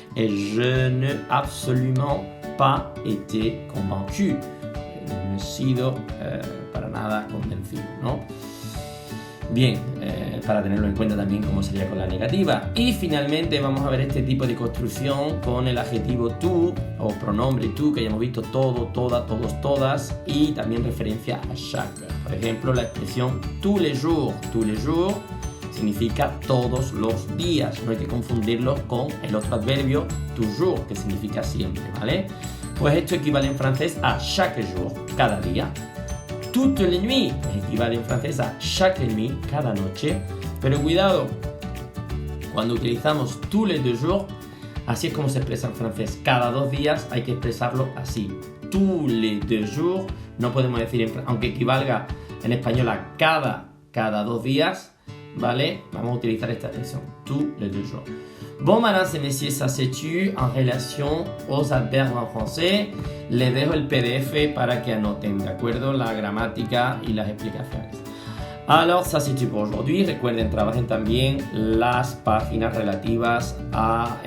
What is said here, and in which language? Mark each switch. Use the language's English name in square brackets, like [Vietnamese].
[French] Et je n'ai absolument pas été convaincu. [Spanish] No he sido para nada convencido, ¿no? Bien, para tenerlo en cuenta también cómo sería con la negativa. Y finalmente vamos a ver este tipo de construcción con el adjetivo tú o pronombre tú, que ya hemos visto todo, toda, todos, todas, y también referencia a chaque. Por ejemplo, la expresión [French] tous les jours [Spanish] significa todos los días. No hay que confundirlo con el otro adverbio toujours, que significa siempre, ¿vale? Pues esto equivale en francés a [French] chaque jour, [Spanish] cada día. [French] Toutes les nuits [Spanish] equivale en francés a [French] chaque nuit, [Spanish] cada noche. Pero cuidado, cuando utilizamos [French] tous les deux jours, [Spanish] así es como se expresa en francés. Cada 2 días hay que expresarlo así. [French] Tous les deux jours, [Spanish] no podemos decir, aunque equivalga en español a cada 2 días, ¿vale? Vamos a utilizar esta expresión, [French] tous les deux jours. Bon, mesdames et messieurs, ça c'est tu en relation aux adverbes en français. [Spanish] Les dejo el PDF para que anoten, ¿de acuerdo? La gramática y las explicaciones. [French] Alors, ça c'est tout pour aujourd'hui. [Spanish] Recuerden, trabajen también las páginas relativas a